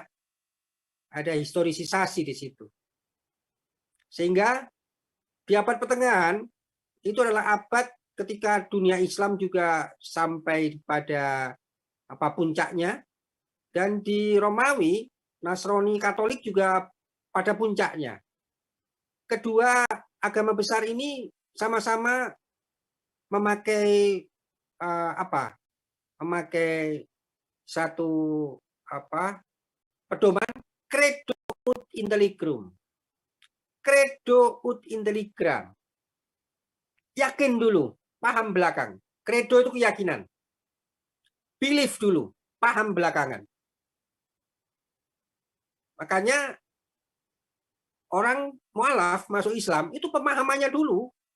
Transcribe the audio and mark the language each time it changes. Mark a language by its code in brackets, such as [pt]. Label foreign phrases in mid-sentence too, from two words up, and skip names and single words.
[id] Ada historisasi di situ. Sehingga di abad pertengahan itu adalah abad ketika dunia Islam juga sampai pada puncaknya, dan di Romawi, Nasrani, Katolik juga pada puncaknya. Kedua agama besar ini sama-sama memakai memakai satu pedoman [la] credo ut intelligram. Credo ut intelligram. [id] Yakin dulu, paham belakang. Credo itu keyakinan. Belief dulu, paham belakangan. Makanya orang mualaf masuk Islam itu pemahamannya dulu.